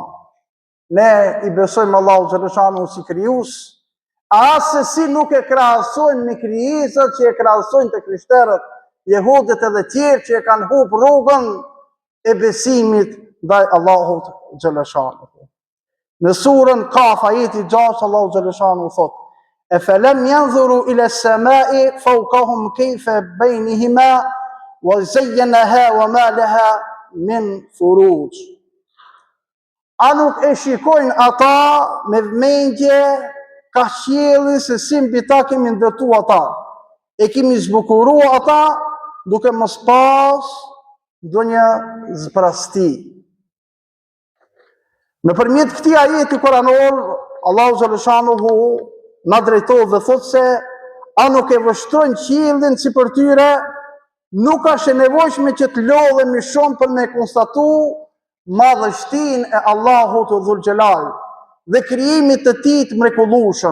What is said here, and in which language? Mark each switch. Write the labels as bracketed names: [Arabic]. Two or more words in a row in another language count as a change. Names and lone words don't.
[Albanian] Ne i besojmë Allahu xhaleshanuhu si krijues, asë si nuk e krahasojnë me krijesat që e krahasojnë të krishterët, jehudët edhe tjerë që e kanë humbur rrugën e besimit ndaj Allahut xhaleshanuhu. Në surën Kaf ajeti 6 Allahu xhaleshanuhu thot: [Arabic] "أفلم ينظروا إلى السماء فوقهم كيف بينهما وزيناها وما لها من فروج." [Albanian] A nuk e shikojnë ata me vëmendje ka qielli se si mbi ta kemi ndërtu ata, e kemi zbukuru ata duke mos pas ndonjë zbrasti. Nëpërmjet këtij ajeti kuranor, Allahu xhaleshanuhu na drejtohet dhe thot se a nuk e vështrojnë qiellin sipër tyre, nuk është e nevojshme që të lodhemi shumë për me konstatu madhështinë e Allahut [Arabic] ذو الجلال [Albanian] dhe krijimit të tij të mrekullueshëm.